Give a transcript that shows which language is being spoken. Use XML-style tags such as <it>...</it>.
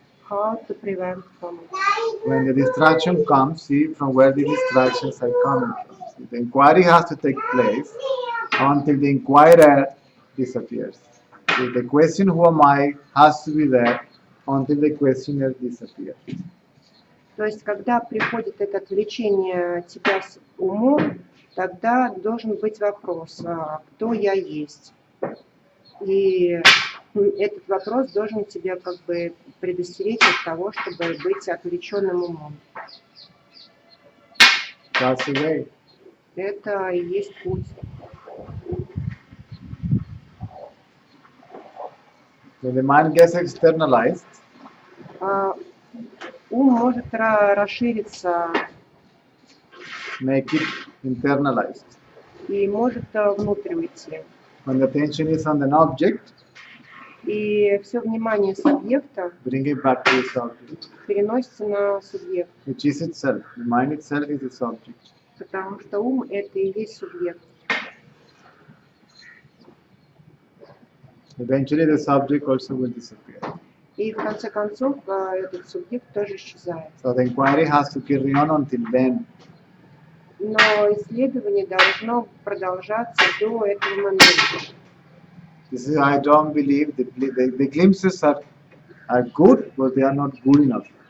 <en>How to prevent from it? When the distraction comes, see from where the distractions are coming from. See, the inquiry has to take place until the inquirer disappears. See, the question, who am I, has to be there until the questioner disappears.</en> <ru>То есть, когда приходит это отвлечение тебя с умом, тогда должен быть вопрос, кто я есть. И этот вопрос должен тебя как бы предостеречь от того, чтобы быть отвлеченным умом.</ru> <en>That's the way.</en> <ru>Это и есть путь.</ru> <en>When the mind gets externalized,</en> <ru>Ум может расшириться</ru> <en>make it internalized.</en> <ru>и может внутрь уйти.</ru> <en>When the attention is on an object,</en> <ru>И все внимание с объекта</ru> <en>bring it back to its object,</en> <ru>переносится на субъект,</ru> <en>which is itself. The mind itself is its object.</en> <ru>потому что ум – это и есть субъект.</ru> <en>Eventually, the subject also will disappear.</en> <ru>И в конце концов этот субъект тоже исчезает.</ru> <en>So the inquiry has to carry on until then.</en> <ru>Но исследование должно продолжаться до этого момента.</ru> <en>This is, I don't believe the glimpses are good, but they are not good enough.</en>